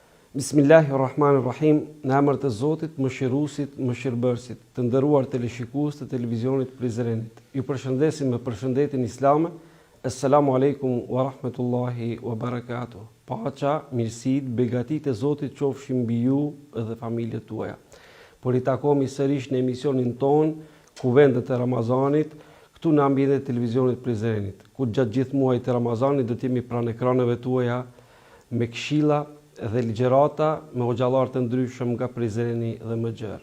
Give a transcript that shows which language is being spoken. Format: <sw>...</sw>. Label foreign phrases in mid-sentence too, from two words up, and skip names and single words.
<sq>Bismillahirrahmanirrahim, në emër të Zotit, Mëshiruesit, Mëshirbërësit, të nderuar teleshikues të televizionit Prizrenit. Ju përshëndesim me përshëndetjen islame.</sq> <ar>السلام عليكم ورحمة الله وبركاته.</ar> <sq>Paqja, mirësitë, begatitë e Zotit qofshin mbi ju dhe familjet tuaja. Por i takomi sërish në emisionin ton, Kuvendet e Ramazanit, këtu në ambientin e televizionit Prizrenit, ku gjatë gjithë muajit të Ramazanit do të jemi pranë ekraneve tuaja me këshilla dhe ligjërata me hoxhallar të ndryshëm nga Prizreni dhe më gjerë.</sq>